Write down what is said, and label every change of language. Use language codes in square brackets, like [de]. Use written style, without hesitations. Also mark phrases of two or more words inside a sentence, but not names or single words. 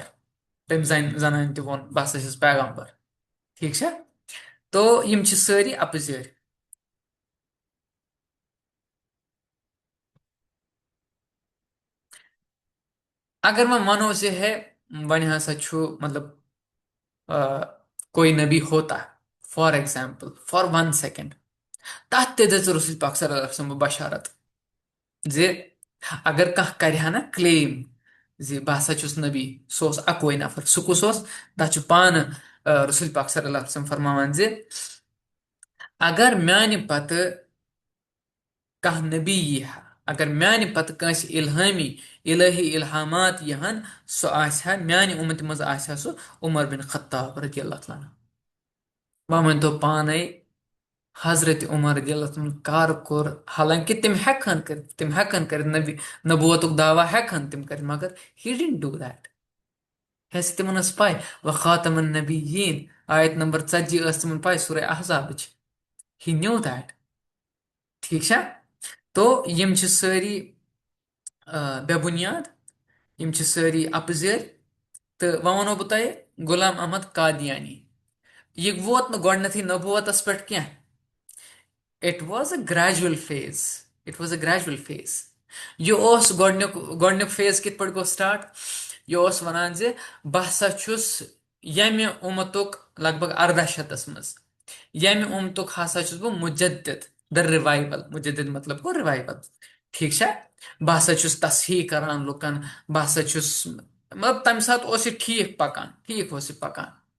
[ks] تٔمۍ زنانہِ تہِ ووٚن بہٕ ہسا چھَس پیغامبر. ٹھیٖک چھا؟ تو یِم چھِ سٲری اپزٲرۍ. اگر وۄنۍ وَنو زِ ہے وۄنۍ ہسا چھُ مطلب [ur] کوئی نبی ہوتا [en] for example for 1 second [ks] تَتھ تہِ دِژ رسول پاک صلی اللہ علیہ وسلم بشارت زِ اگر کانٛہہ کرِ ہا نہ کلیم زِ بہٕ ہسا چھُس نبی سُہ اوس اکوے نفر. سُہ کُس اوس؟ تتھ چھُ پانہٕ رسول پاک صلی اللہ علیہ وسلم فرماوان زِ اگر میانہِ پتہٕ کانٛہہ نبی یی ہا اگر میانہِ پتہٕ کٲنٛسہِ الہٲمی الہامات یِہن سُہ آسہِ ہا میانہِ اُمتہِ منٛز آسہِ ہا سُہ عمر بن خطاب رضی اللہ تعالیٰ عنہ. وۄنۍ ؤنۍتو پانے حضرت عمر رضی اللہ تعالیٰ عنہ کر کوٚر حالانکہِ تِم ہٮ۪کہن کٔرِتھ نبوتُک دعوا ہٮ۪کہن تِم کٔرِتھ مگر [en] he didn't do that. [ks] ہیٚس تِمن ٲس پاے وخاتم النبیین آیت نمبر 40 ٲس تِمن پاے سورہ احزابٕچ. [en] He knew that. [ks] ٹھیٖک چھا؟ تو یِم چھِ سٲری بے بُنیاد. یِم چھِ سٲری اپزٲرۍ. تہٕ وۄنۍ وَنو بہٕ تۄہہِ غلام احمد قادیانی. یہِ ووت نہٕ گۄڈنیتھٕے نبوتس پٮ۪ٹھ کینٛہہ. [en] It was a gradual phase. [ks] یہِ اوس گۄڈنیُک فیز کِتھ پٲٹھۍ گوٚو سٹارٹ؟ یہِ اوس وَنان زِ بہٕ ہسا چھُس ییٚمہِ اُمتُک لگ بگ 1800 منٛز ییٚمہِ اُمتُک ہسا چھُس بہٕ مُجدد [en] the revival. [ks] مُجدد مطلب گوٚو رِوایول. ٹھیٖک چھا؟ بہٕ ہسا چھُس تصحیح کران لُکن. بہٕ ہسا چھُس مطلب تمہِ ساتہٕ اوس یہِ ٹھیٖک اوس یہِ پکان.